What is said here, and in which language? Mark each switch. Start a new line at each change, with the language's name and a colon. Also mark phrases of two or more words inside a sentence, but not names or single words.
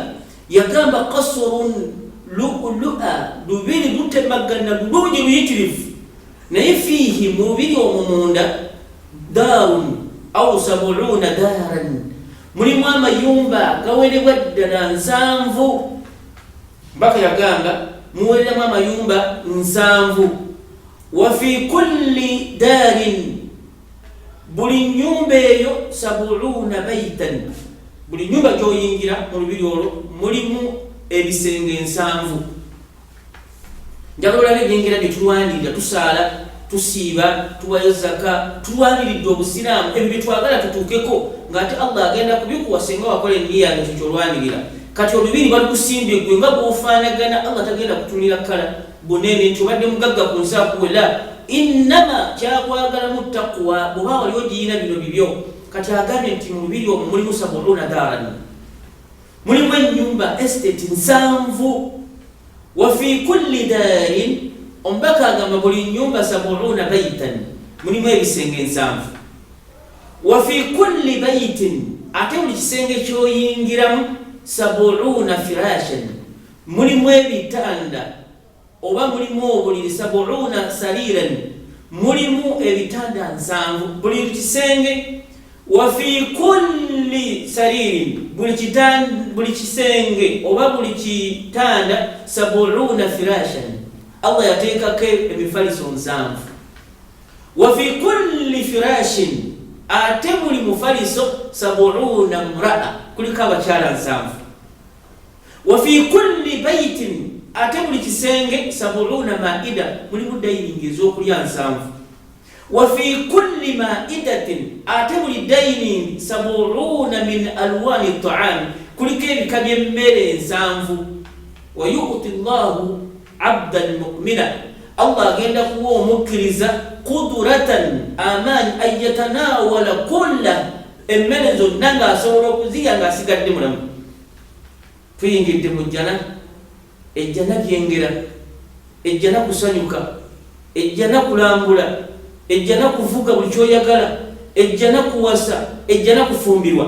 Ganda: Yagamba
Arabic: قصرٌ لؤلؤ,
Ganda: lubiri lutemagana bulungi luyitirivu. Naye fiihi, mu lubiri omwo munda,
Arabic: دارٌ أو 70 داراً,
Ganda: mulimu amayumba gawerebwa ddala 7. Mbaka yagamba muwereramu amayumba 7.
Arabic: وفي كل دار,
Ganda: buli nyumba eyo 70 baitan, buli nyumba gyoyingira mu lubiri olwo mulimu ebisenge 7. Njagala olabe ebyengera bye tulwanirira, tusaala, tusiiba, tuwayo zaka, tulwaniridde obusiraamu, ebyo bye twagala tutuukeko ng'ate Allah agenda kubikuwa singa wakola enniya nga kyolwanirira. Kati olubiri balukusimbye gwe nga bw'ofaanagana, Allah tagenda kutunira kala bunene nti obadde mugagga ku nsi akuwela. Innama kyakwagalamu taqwa, bw'oba wali ogiyina bino bibyo. Kati agambye nti mu lubiri omwo mulimu 70 daaran, mulimu ennyumba estate 7.
Arabic: وفي كل دار,
Ganda: omubaka agamba buli nyumba 70 baitan, mulimu ebisenge 7.
Arabic: وفي كل بيت,
Ganda: ate buli kisenge kyoyingiramu 70 firashan, mulimu ebitanda oba mulimu obuliri 70 sariran, mulimu ebitanda 7 buli kisenge.
Arabic: وفي كل سرير,
Ganda: buli kisenge oba buli kitanda 70 firashan, Allah yateekako emifaliso 7.
Arabic: وفي كل فراش,
Ganda: ate buli mufaliso 70 mraa, kuliko abakyala 7.
Arabic: وفي كل بيت,
Ganda: ate buli kisenge 70 maida, mulimu dining ez'okulya 7.
Arabic: وفي كل مائدة,
Ganda: ate buli dining
Arabic: 70 من ألوان طعام,
Ganda: kuliko ebika by'emmere 7.
Arabic: ويؤتي الله عبدا مؤمنا,
Ganda: Allah agenda kuwa omukkiriza qudratan, amaanyi an yatanawala kulla, emmere zonna ng'asobola okuzirya ng'asigadde mulamu. Tuyingidde mu jjana, ejjana byengera, ejjana kusanyuka, ejjana kulambula, ejjana kuvuga buli kyoyagala, ejjana kuwasa, ejjana kufumbirwa.